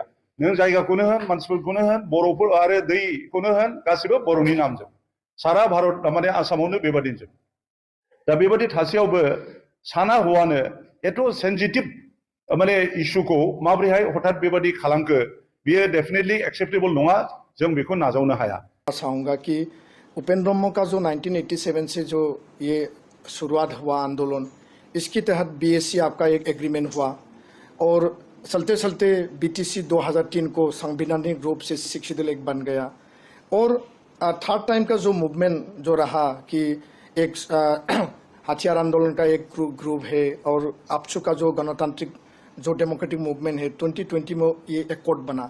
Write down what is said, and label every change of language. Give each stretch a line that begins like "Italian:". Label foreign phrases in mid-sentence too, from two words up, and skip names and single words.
Bodo: नों जायगाखौनो होन, मानसिफोरखौनो होन, बर'फोर आरो दैखौनो होन, गासिबो बर'नि नामजों सारा भारत माने आसामावनो बेबादिनो जोब। दा बेबादि थासेयावबो साना हौवानो एथ' सेन्सिटिभ माने इस्युखौ माबोरैहाय हठात बेबादि खालामखो बियो
English: definitely acceptable
Bodo: नङा, जों बेखौ नाजावनो हाया।
Hindi: चाहूंगा कि उपेंद्र ब्रह्म का जो 1987 से जो ये शुरुआत हुआ आंदोलन, इसके तहत बीएससी आपका एक एग्रीमेंट हुआ और चलते चलते बीटीसी 2003 को संवैधानिक रूप से शिक्षित दल एक बन गया। और
English: third time
Hindi: का जो मूवमेंट जो रहा कि एक हथियार आंदोलन का एक ग्रुप है और आपसू का जो गणतांत्रिक जो
English: democratic movement
Hindi: है, 2020 में ये एकॉर्ड बना।